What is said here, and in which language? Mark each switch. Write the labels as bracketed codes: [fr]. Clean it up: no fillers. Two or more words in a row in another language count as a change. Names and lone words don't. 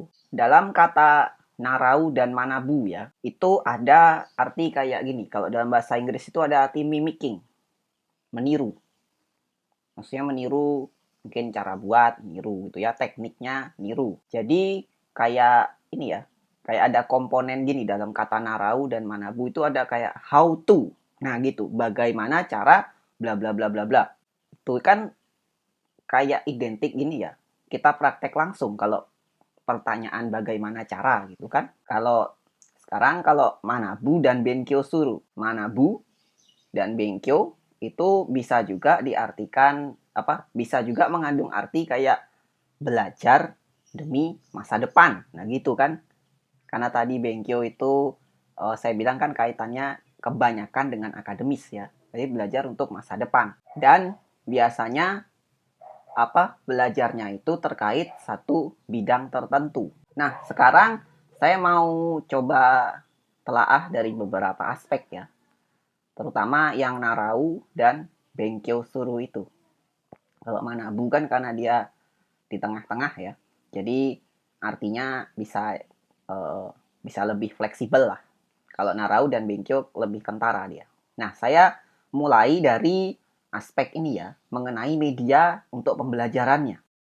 [id] Dalam kata narau dan manabu ya, itu ada arti kayak gini. Kalau dalam bahasa Inggris itu ada arti mimicking, meniru. Maksudnya meniru mungkin cara buat, niru gitu ya, tekniknya niru. Jadi kayak ini ya, kayak ada komponen gini dalam kata narau dan manabu itu ada kayak [en] how to. [id] Nah gitu, bagaimana cara bla bla bla bla bla. Itu kan kayak identik gini ya. Kita praktek langsung kalau pertanyaan bagaimana cara gitu kan. Kalau manabu dan [ja] 勉強する. [id] Manabu dan benkyou itu bisa juga diartikan bisa juga mengandung arti kayak belajar demi masa depan. Nah gitu kan. Karena tadi benkyou itu saya bilang kan kaitannya kebanyakan dengan akademis ya. Jadi belajar untuk masa depan. Dan biasanya belajarnya itu terkait satu bidang tertentu. Nah, sekarang saya mau coba telaah dari beberapa aspek ya. Terutama yang narau dan [ja] 勉強する [id] itu. Kalau manabu kan karena dia di tengah-tengah ya. Jadi artinya bisa lebih fleksibel lah. Kalau narau dan benkyo lebih kentara dia. Nah, saya mulai dari aspek ini ya, mengenai media untuk pembelajarannya.